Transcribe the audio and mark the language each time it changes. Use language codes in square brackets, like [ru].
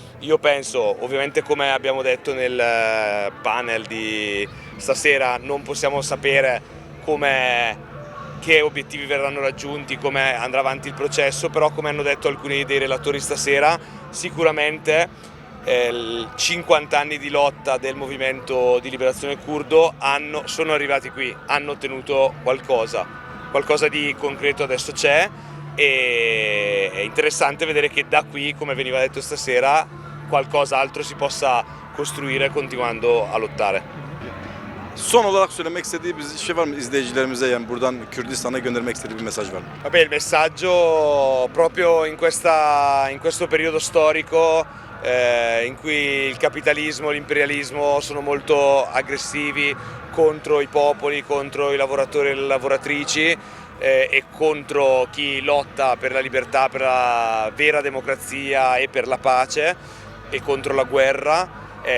[it] Io penso, ovviamente come abbiamo detto nel panel di stasera, non possiamo sapere che obiettivi verranno raggiunti, come andrà avanti il processo, però come hanno detto alcuni dei relatori stasera, sicuramente 50 anni di lotta del movimento di liberazione curdo sono arrivati qui, hanno ottenuto qualcosa di concreto adesso c'è e è interessante vedere che da qui, come veniva detto stasera, qualcos'altro si possa costruire continuando a lottare. [tr] Son olarak söylemek istediği bir şey var mı izleyicilerimize, yani buradan Kürdistan'a göndermek istediği bir mesaj var mı? [it] Vabbè, il messaggio proprio in questo periodo storico in cui il capitalismo e l'imperialismo sono molto aggressivi contro i popoli, contro i lavoratori e le lavoratrici e contro chi lotta per la libertà, per la vera democrazia e per la pace e contro la guerra.